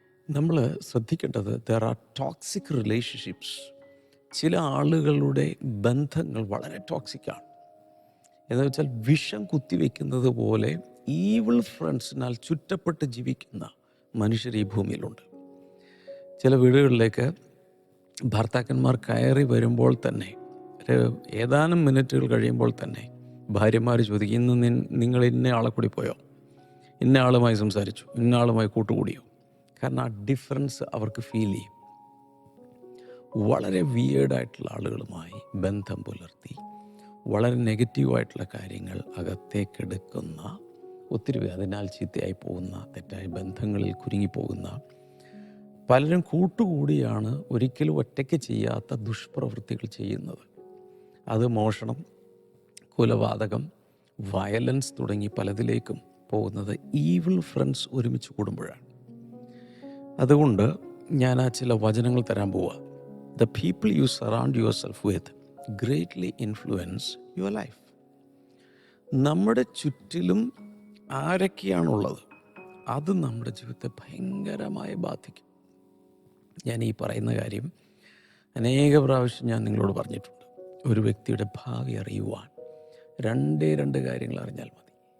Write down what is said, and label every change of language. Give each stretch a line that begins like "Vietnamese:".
Malayalam: നമ്മൾ ശ്രദ്ധിക്കേണ്ടത്,
English: there are toxic relationships.
Malayalam: ചില ആളുകളുടെ ബന്ധങ്ങൾ വളരെ ടോക്സിക്കാണ്. എന്ന് വെച്ചാൽ വിഷം കുത്തിവെക്കുന്നത് പോലെ ഈവിൾ ഫ്രണ്ട്സിനാൽ ചുറ്റപ്പെട്ട് ജീവിക്കുന്ന മനുഷ്യർ ഈ ഭൂമിയിലുണ്ട്. ചില വീടുകളിലേക്ക് ഭർത്താക്കന്മാർ കയറി വരുമ്പോൾ തന്നെ, ഏതാനും മിനിറ്റുകൾ കഴിയുമ്പോൾ തന്നെ ഭാര്യമാർ ചോദിക്കും, ഇന്ന് നിങ്ങൾ ഇന്ന ആളെ കൂടി പോയോ, ഇന്ന ആളുമായി സംസാരിച്ചു, ഇന്ന ആളുമായി കൂട്ടുകൂടിയോ? കാരണം ആ ഡിഫറൻസ് അവർക്ക് ഫീൽ ചെയ്യും. വളരെ വിയേർഡായിട്ടുള്ള ആളുകളുമായി ബന്ധം പുലർത്തി വളരെ നെഗറ്റീവായിട്ടുള്ള കാര്യങ്ങൾ അകത്തേക്കെടുക്കുന്ന, ഒത്തിരി അതിനാൽ ചീത്തയായി പോകുന്ന, തെറ്റായ ബന്ധങ്ങളിൽ കുരുങ്ങിപ്പോകുന്ന പലരും കൂട്ടുകൂടിയാണ് ഒരിക്കലും ഒറ്റയ്ക്ക് ചെയ്യാത്ത ദുഷ്പ്രവൃത്തികൾ ചെയ്യുന്നത്. അത് മോഷണം, കൊലപാതകം, വയലൻസ് തുടങ്ങി പലതിലേക്കും പോകുന്നത് ഈവിൾ ഫ്രണ്ട്സ് ഒരുമിച്ച് കൂടുമ്പോഴാണ്. അതുകൊണ്ട് ഞാൻ ചില വചനങ്ങൾ തരാൻ പോവുക.
English: The people you surround yourself with greatly influence your life.
Malayalam: നമ്മുടെ ചുറ്റിലും ആരൊക്കെയാണുള്ളത് അത് നമ്മുടെ ജീവിതത്തെ ഭയങ്കരമായി ബാധിക്കും. ഞാൻ ഈ പറയുന്ന കാര്യം അനേക പ്രാവശ്യം ഞാൻ നിങ്ങളോട് പറഞ്ഞിട്ടുണ്ട്. ഒരു വ്യക്തിയുടെ ഭാവി അറിയുവാൻ രണ്ട് കാര്യങ്ങൾ അറിഞ്ഞാൽ മതി.